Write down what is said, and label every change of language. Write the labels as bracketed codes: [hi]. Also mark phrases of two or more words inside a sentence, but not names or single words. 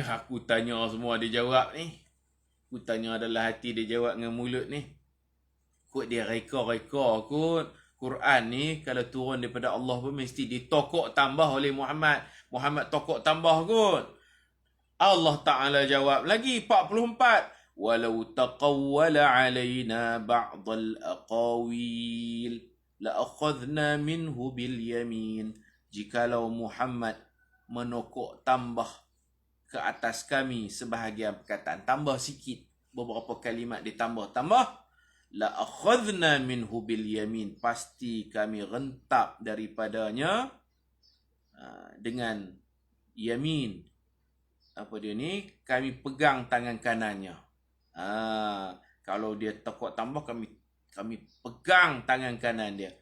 [ms] Aku tanya semua dia jawab ni. Aku tanya adalah hati dia jawab dengan mulut ni. Kot dia reka-reka kot. Quran ni kalau turun daripada Allah pun mesti ditokok tambah oleh Muhammad. Muhammad tokok tambah kot. Allah Ta'ala jawab lagi 44. [ar] ولو تقول علينا بعض الأقاويل لأخذنا منه باليمين. [ms] Jikalau Muhammad menokok tambah ke atas kami sebahagian perkataan, tambah sikit, beberapa kalimat ditambah-tambah, [ar] لأخذنا منه باليمين, [ms] pasti kami rentap daripadanya dengan yamin. Apa dia ni? Kami pegang tangan kanannya. Kalau dia tokok tambah, kami pegang tangan kanan dia.